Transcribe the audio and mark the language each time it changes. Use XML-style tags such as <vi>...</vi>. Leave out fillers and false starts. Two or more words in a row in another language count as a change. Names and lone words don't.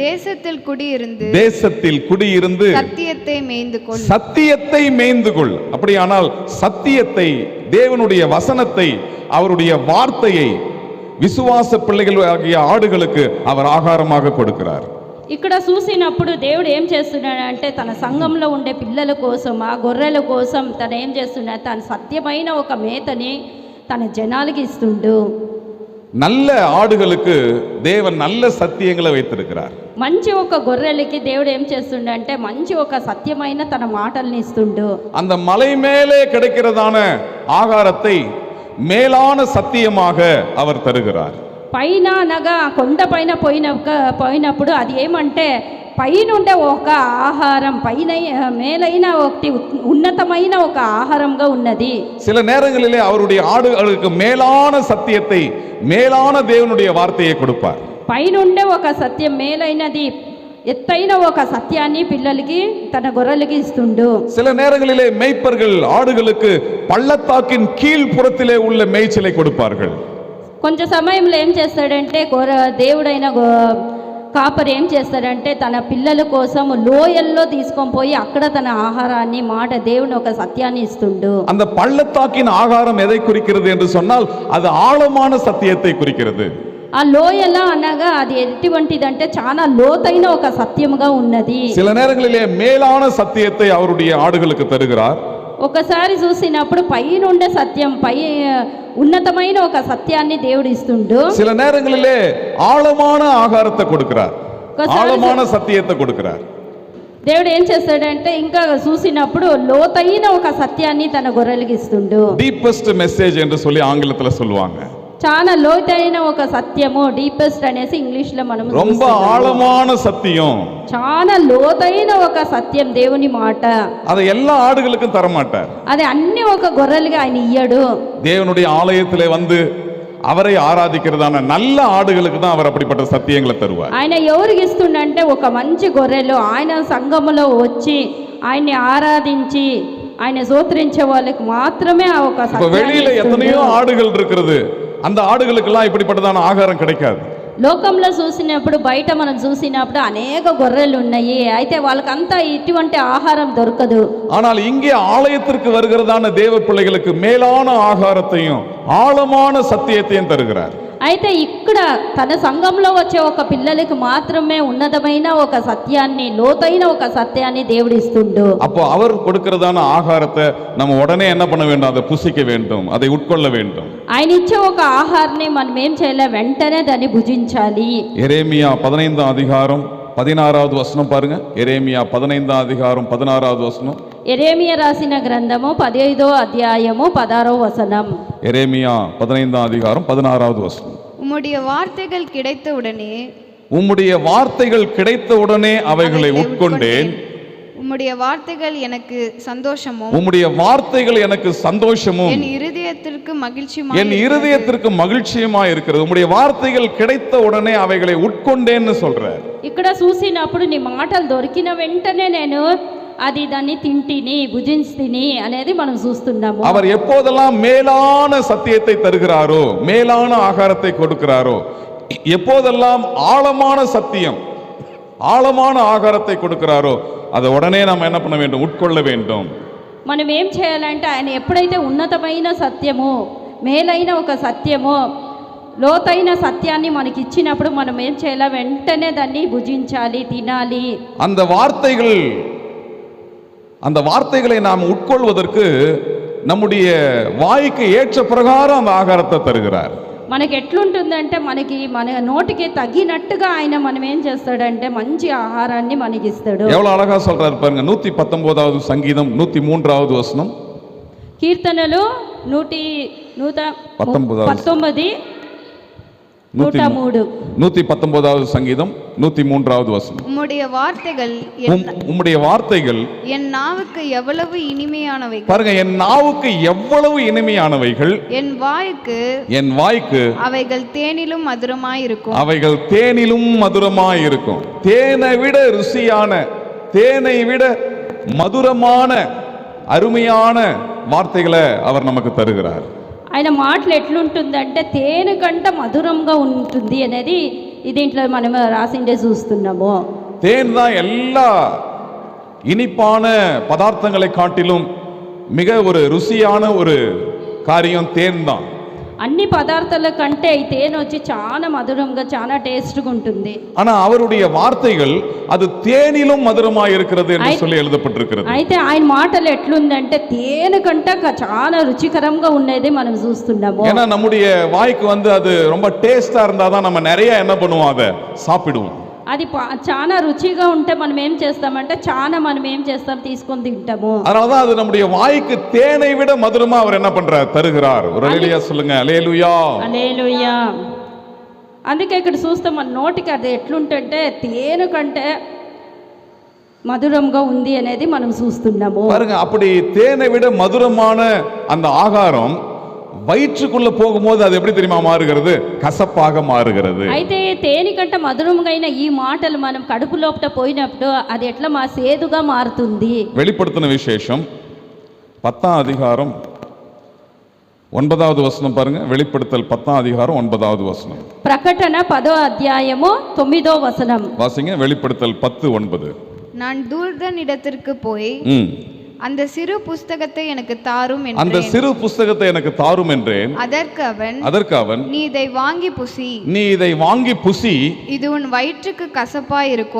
<ta>தேசத்தில் குடியிருந்து சத்தியத்தை மேய்ந்து கொள். சத்தியத்தை மேய்ந்து கொள். அப்படியானால் சத்தியத்தை, தேவனுடைய வசனத்தை, அவருடைய வார்த்தையை விசுவாச பிள்ளைகள் ஆகிய ఆడుகளுக்கு அவர் ఆహారமாக கொடுக்கிறார்.</ta> <te>ఇక్కడ చూసినప్పుడు దేవుడు ఏం చేస్తున్నాడంటే తన సంఘంలో ఉండే పిల్లల కోసం, ఆ గొర్రెల కోసం తను ఏం చేస్తున్నాడు, తన సత్యమైన ఒక మేతని తన జనాలకి ఇస్తుండు.</te> <ta>நல்ல ஆடுகளுக்கு தேவன் நல்ல சத்தியங்களை வைத்திருக்கிறார்.</ta> <te>మంచి ఒక గొర్రెలకి దేవుడు ఏం చేస్తుండంటే మంచి ఒక సత్యమైన తన మాటల్ని ఇస్తుండు.</te> <ta>அந்த மலை மேலே கிடைக்கிறதான ஆகாரத்தை மேலான சத்தியமாக அவர் தருகிறார்.</ta> <te>పైన అనగా కొండ పైన పోయినప్పుడు అది ఏమంటే పైనుండే ఒక ఆహారం, పైన మేలైన ఒకటి ఉన్నతమైన ఒక ఆహారంగా ఉన్నది.</te> <ta>சில நேரங்களிலே அவருடைய ஆடுகளுக்கு மேலான சத்தியத்தை, மேலான தேவனுடைய வார்த்தையை கொடுப்பார்.</ta> <te>పైనుండే ఒక సత్యం, మేలైనది, ఎత్తైన ఒక సత్యాన్ని పిల్లలకి, తన గొర్రెలకి ఇస్తుండు.</te> <ta>சில நேரங்களிலே மேய்ப்பர்கள் ஆடுகளுக்கு பள்ளத்தாக்கின் கீழ் புறத்திலே உள்ள மேய்ச்சலை கொடுப்பார்கள்.</ta> <te>కొంచెం సమయంలో ఏం చేస్తాడంటే దేవుడైన కాపరి ఏం చేస్తాడంటే తన పిల్లల కోసం లోయల్లో తీసుకొని పోయి అక్కడ తన ఆహారాన్ని, మాట, దేవుని ఒక సత్యాన్ని ఇస్తుండు.</te> <ta>அந்த பள்ளத்தாக்கின் ஆகாரம் எதை குறிக்கிறது என்று சொன்னால் அது ஆழமான சத்தியத்தை குறிக்கிறது.</ta> <te>ఆ లోయల అనగా అది ఎటువంటిదంటే చాలా లోతైన ఒక సత్యముగా ఉన్నది.</te> <ta>சில நேரங்களிலே மேலான சத்தியத்தை அவருடைய ஆடுகளுக்கு தருகிறார்.</ta> <te>ఒకసారి చూసినప్పుడు పైనుండే సత్యం, ఉన్నతమైన ఒక సత్యాన్ని దేవుడు ఇస్తుండు.</te> <ta>சில நேரங்களிலே ஆழமான ஆகாரத்தை கொடுக்கிறார், ஆழமான சத்தியத்தை கொடுக்கிறார்.</ta> <te>దేవుడు ఏం చేస్తాడంటే ఇంకా చూసినప్పుడు లోతైన ఒక సత్యాన్ని తన గొర్రెలకి ఇస్తుండు.</te> <en>deepest message</en> <ta>என்று சொல்லி ஆங்கிலத்துல சொல்லுவாங்க.</ta> <te>చాలా లోతైన ఒక సత్యము, డీపెస్ట్ అనేసి ఇంగ్లీష్ లో మనం</te> <ta>ரொம்ப ஆழமான சத்தியம்,</ta> <te>చాలా లోతైన ఒక సత్యం, దేవుని మాట.</te> <ta>அதை எல்லா ஆடுகளுக்கும் தர மாட்டார்.</ta> <te>అది అన్ని ఒక గొర్రెలుగా ఆయన ఇయ్యడు.</te> <ta>தேவனுடைய ஆலயத்திலே வந்து அவரை ஆராதிக்கிறதான நல்ல ஆடுகளுக்கு தான் அவர் அப்படிப்பட்ட சத்தியங்களை தருவார்.</ta> <te>ఆయన ఎవరికి ఇస్తుండంటే ఒక మంచి గొర్రెలు ఆయన సంఘములో వచ్చి ఆయన్ని ఆరాధించి ఆయన స్తోత్రించే వాళ్ళకి మాత్రమే ఆ ఒక సత్యాన్ని.</te> <ta>வெளியில எத்தனையோ ஆடுகள் இருக்கிறது, அந்த ஆடுகளுக்கெல்லாம் இப்படிப்பட்டதான ஆகாரம் கிடைக்காது.</ta> <te>లోకంలో చూసినప్పుడు, బయట మనం చూసినప్పుడు అనేక గొర్రెలు ఉన్నాయి, అయితే వాళ్ళకంతా ఇటువంటి ఆహారం దొరకదు.</te> <ta>ஆனால் இங்கே ஆலயத்திற்கு வருகிறதான தேவ பிள்ளைகளுக்கு மேலான ஆகாரத்தையும் ஆழமான சத்தியத்தையும் தருகிறார்.</ta> <te>అయితే ఇక్కడ తన సంఘంలో వచ్చే ఒక పిల్లలకి మాత్రమే ఉన్నతమైన ఒక సత్యాన్ని, లోతైన ఒక సత్యాన్ని దేవుడు ఇస్తుండు.</te> <ta>அப்போ அவர் கொடுக்கிறதான ஆகாரத்தை நம்ம உடனே என்ன பண்ண வேண்டும், அதை புசிக்க வேண்டும், அதை உட்கொள்ள வேண்டும்.</ta> <te>ఆయన ఇచ్చే ఒక ఆహారాన్ని మనం ఏం చేయాలి, వెంటనే దాన్ని భుజించాలి.</te> <ta>எரேமியா 15 அதிகாரம் 16வது வசனம் பாருங்க. எரேமியா 15 அதிகாரம் 16வது வசனம்.</ta> <te>ఎరేమియా రాసిన గ్రంథము 15వ అధ్యాయము 16వ వచనం.</te> <ta>எரேமியா 15 அதிகாரம் 16வது வசனம். உம்முடைய வார்த்தைகள் கிடைத்தவுடனே, உம்முடைய வார்த்தைகள் கிடைத்தவுடனே அவைகளை உட்கொண்டேன். உம்முடைய வார்த்தைகள் எனக்கு சந்தோஷமும், உம்முடைய வார்த்தைகள் எனக்கு சந்தோஷமும், என் இருதயத்திற்கு மகிழ்ச்சியுமாய், என் இருதயத்திற்கு மகிழ்ச்சியுமாய் இருக்கிறது. உம்முடைய வார்த்தைகள் கிடைத்த உடனே அவைகளை உட்கொண்டேன்னு சொல்றார்.</ta> <te>ఇక్కడ చూసినప్పుడు నీ మాటలు దొరికిన వెంటనే నేను అది దాన్ని తింటిని, భుజించిని అనేది మనం చూస్తున్నాము.</te> <ta>அவர் எப்போதெல்லாம் மேலான சத்தியத்தை தருகிறாரோ, மேலான ஆகாரத்தை கொடுக்கிறாரோ, எப்போதெல்லாம் ஆழமான சத்தியம், ஆழமான ஆகாரத்தை கொடுக்கிறாரோ, அதை உடனே நாம் என்ன பண்ண வேண்டும், உட்கொள்ள வேண்டும்.</ta> <te>మనం ఏం చేయాలంటే ఆయన ఎప్పుడైతే ఉన్నతమైన సత్యము, మేలైన ఒక సత్యము, లోతైన సత్యాన్ని మనకి ఇచ్చినప్పుడు మనం ఏం చేయాలి, వెంటనే దాన్ని భుజించాలి, తినాలి.</te> <ta>அந்த வார்த்தைகளை நாம் உட்கொள்வதற்கு நம்முடைய வாய்க்கு ஏற்ற பிரகாரம் அந்த ஆகாரத்தை தருகிறார்.</ta> <te>మనకి ఎట్లుంటుందంటే మన నోటికి తగినట్టుగా ఆయన మనం ఏం చేస్తాడంటే మంచి ఆహారాన్ని మనకి ఇస్తాడు.</te> <ta>எவ்வளவு அழகா சொல்றாரு பாருங்க. 119வது சங்கீதம் 103வது வசனம்.</ta> <te>కీర్తనలు 119</te> <ta>119வது சங்கீதம் 103வது வசனம். உம்முடைய வார்த்தைகள் என் நாவுக்கு எவ்வளவு இனிமையானவைகள். பாருங்க, என் நாவுக்கு எவ்வளவு இனிமையானவைகள், என் வாய்க்கு அவைகள் தேனிலும் மதுரமாய் இருக்கும். அவைகள் தேனிலும் மதுரமாய் இருக்கும். தேனை விட ருசியான, தேனை விட மதுரமான அருமையான வார்த்தைகளை அவர் நமக்கு தருகிறார்.</ta> <te>ఆయన మాటలు ఎట్లుంటుందంటే తేనె కంటే మధురంగా ఉంటుంది అనేది దీంట్లో మనం రాసిండే చూస్తున్నాము.</te> <ta>தேன் தான் எல்லா இனிப்பான பதார்த்தங்களை காட்டிலும் மிக ஒரு ருசியான ஒரு காரியம் தேன் தான்.</ta> <te>అన్ని పదార్థాల కంటే ఈ తేనె వచ్చి చాలా మధురంగా చాలా టేస్ట్గా ఉంటుంది.</te> <ta>ஆனா அவருடைய வார்த்தைகள் அது தேனிலும் மதுரமாய் இருக்கிறது என்று சொல்லி எழுதப்பட்டிருக்கிறது.</ta> <te>అయితే ఆయన మాటలు ఎట్లుందంటే తేనె కంటే చాలా రుచికరంగా ఉన్నది మనం చూస్తున్నాము.</te> <ta>ஏன்னா நம்முடைய வாய்க்கு அது ரொம்ப டேஸ்டா இருந்தாதான் நம்ம நிறைய என்ன பண்ணுவோம், அதை சாப்பிடுவோம்.</ta> <te>అది చాలా రుచిగా ఉంటే మనం ఏం చేస్తామంటే చాలా మనం ఏం చేస్తాం తీసుకొని తింటాము.</te> <ta>அதனாலதான் அது நம்முடைய வாய்க்கு தேனை விட மதுரமா அவர் என்ன பண்றார், தருகிறார். ஒரு அல்லேலூயா சொல்லுங்க. அல்லேலூயா, அல்லேలూయా.</ta> <te>అందుకే ఇక్కడ చూస్తే మన నోటికి అది ఎట్లుంటుంటే తేనె కంటే మధురంగా ఉంది అనేది మనం చూస్తున్నాము.</te> <ta>பாருங்க, அப்படி தேனை விட மதுரமான அந்த ஆகாரம் வயிற்றுக்குள்ள போகும்போது அது எப்படி தெரியுமா மாறுகிறது, கசப்பாக மாறுகிறது.</ta> <te>అయితే తేనె కంటే మధురంగా ఈ మాటలు మనం కడుపు లోపల పోయినప్పుడు అది ఎట్లా సేదుగా మారుతుంది.</te> <ta>வெளிப்படுத்தின விசேஷம் 10ஆம் அதிகாரம் 9வது வசனம் பாருங்க. வெளிப்படுத்தல் 10ஆம் அதிகாரம் 9வது வசனம்.</ta> <te>ప్రకటన 10వ అధ్యాయము 9వ వచనం</te> <ta>வாசிங்க. வெளிப்படுத்தல் 10:9. நான் தூதனிடத்திற்கு போய் அந்த சிறு புஸ்தகத்தை எனக்கு தாரும் என்றேன். அந்த சிறு புஸ்தகத்தை எனக்கு தாரும் என்றேன். அதற்கு அவன் நீ இதை வாங்கி புசி, நீ இதை வாங்கி புசி, இது உன் வயிற்றுக்கு கசப்பாய் இருக்கும்.</ta>